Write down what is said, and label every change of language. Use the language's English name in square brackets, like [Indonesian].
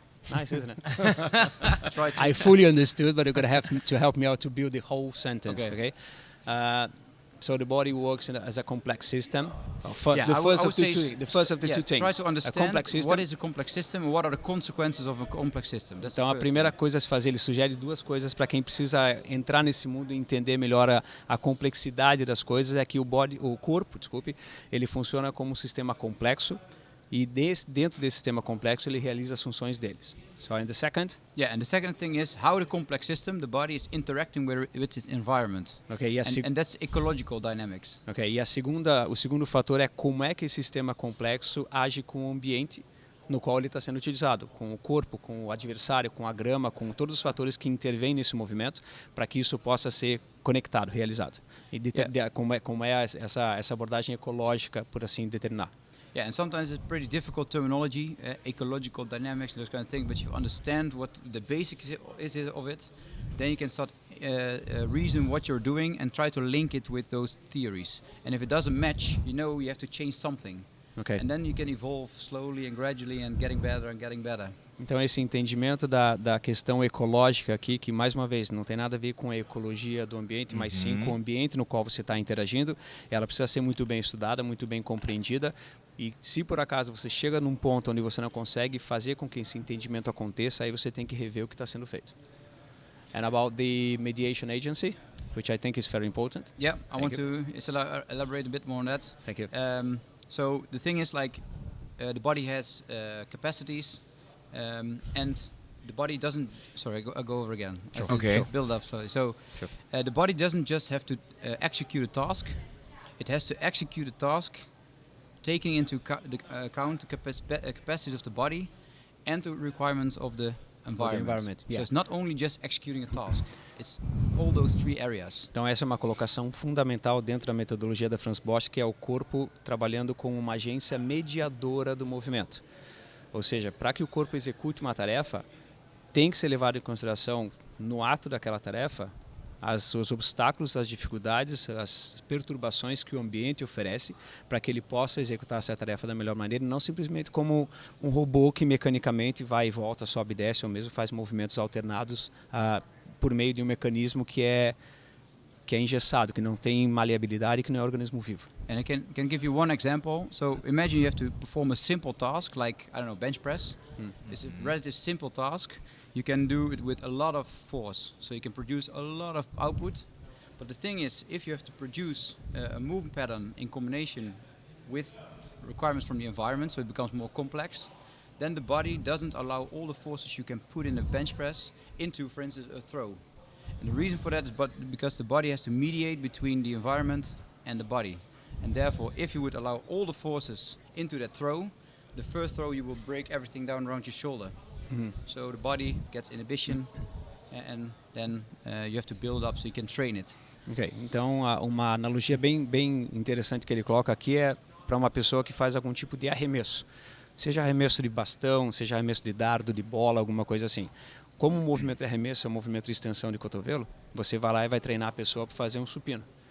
[English] Nice, isn't it? I fully understood, but you're going to have to help me out to build the whole sentence, okay? So the body works as a complex system. The first of the two things. Try to understand what is a complex system and what are the consequences of a complex system. [Portuguese] Então a primeira coisa a se fazer, ele sugere duas coisas para quem precisa entrar nesse mundo e entender melhor a complexidade das coisas, é que o corpo, ele funciona como um sistema complexo. E dentro desse sistema complexo ele realiza as funções deles. [English] So and the second? Yeah, and the second thing is how the complex system, the body is interacting with its environment. Okay, and that's ecological dynamics. [Portuguese] Okay, e o segundo fator é como é que esse sistema complexo age com o ambiente no qual ele está sendo utilizado, com o corpo, com o adversário, com a grama, com todos os fatores que intervêm nesse movimento para que isso possa ser conectado, realizado. E como é essa abordagem ecológica, por assim determinar. [English] Yeah, and sometimes it's pretty difficult terminology, ecological dynamics, and those kind of things. But you understand what the basics is of it, then you can start reason what you're doing and try to link it with those theories. And if it doesn't match, you have to change something. Okay. And then you can evolve slowly and gradually and getting better and getting better. [Portuguese] Então esse entendimento da questão ecológica aqui, que mais uma vez não tem nada a ver com a ecologia do ambiente, mas sim com o ambiente no qual você está interagindo, ela precisa ser muito bem estudada, muito bem compreendida. E se por acaso você chega num ponto onde você não consegue fazer com que esse entendimento aconteça, aí você tem que rever o que está sendo feito. [English] And about the mediation agency, which I think is very important. Yeah, I want to elaborate a bit more on that. Thank you. So the thing is, like, the body has capacities, and the body doesn't. Sorry, I'll go over again. Sure. Okay. So build up. Sorry. So Sure. the body doesn't just have to execute a task; it has to execute a task, taking into account the capacities of the body and the requirements of the environment. Yeah. So it's not only just executing a task; it's all those three areas. [Portuguese] Então essa é uma colocação fundamental dentro da metodologia da Franz Bosch, que é o corpo trabalhando como uma agência mediadora do movimento. Ou seja, para que o corpo execute uma tarefa, tem que ser levado em consideração no ato daquela tarefa os obstáculos, as dificuldades, as perturbações que o ambiente oferece para que ele possa executar essa tarefa da melhor maneira, não simplesmente como um robô que mecanicamente vai e volta, sobe e desce, ou mesmo faz movimentos alternados por meio de um mecanismo que é engessado, que não tem maleabilidade, que não é organismo vivo. [English] And I can give you one example. So imagine you have to perform a simple task like, I don't know, bench press. It's a relatively simple task. You can do it with a lot of force, so you can produce a lot of output. But the thing is, if you have to produce a movement pattern in combination with requirements from the environment, so it becomes more complex, then the body doesn't allow all the forces you can put in a bench press into, for instance, a throw. And the reason for that is because the body has to mediate between the environment and the body. And therefore, if you would allow all the forces into that throw, the first throw you will break everything down around your shoulder. So the body gets inhibition, and then you have to build up so you can train it. [Portuguese] Ok, então uma analogia bem interessante que ele coloca aqui é para uma pessoa que faz algum tipo de arremesso. Seja arremesso de bastão, seja arremesso de dardo, de bola, alguma coisa assim. Como o movimento de arremesso é um movimento de extensão de cotovelo, você vai lá e vai treinar a pessoa para fazer um supino.